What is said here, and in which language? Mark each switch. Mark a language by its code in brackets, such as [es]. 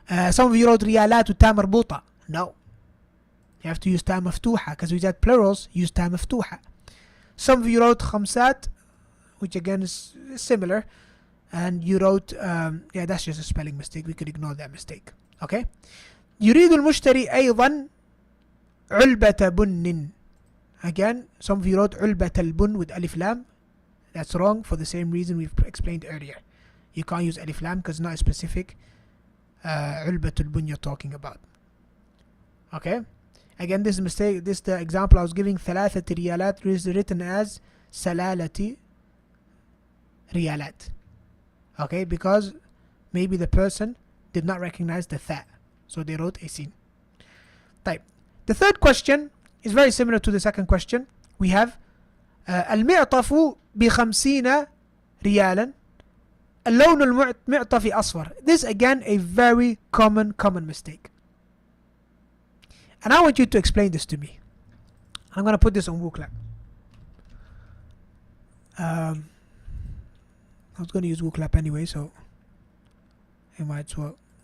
[en] Some of you wrote [ar] ريالات وتا مربوطة. [en] No. You have to use ta مفتوحة because we said plurals, use ta مفتوحة. Some of you wrote خمسات, which again is similar. And you wrote, yeah, that's just a spelling mistake. We could ignore that mistake. Okay? [ar] يريد المشتري أيضا علبة بن. [en] Again, some of you wrote [ar] علبة البن [en] with ألف لام. That's wrong for the same reason we've explained earlier. You can't use ألف لام because it's not a specific [ar] علبة البن [en] you're talking about. Okay? Again, this is a mistake. This is the example I was giving. 3 ريالات is written as [ar] سلالة ريالات. [en] Okay? Because maybe the person did not recognize the tha. So they wrote a sin. طيب. The third question is very similar to the second question. We have [ar] المعطف ب50 ريالا. اللون المعطف أصفر. [en] This again a very common mistake. And I want you to explain this to me. I'm going to put this on WooClap. I was going to use WooClap anyway, so I might as well.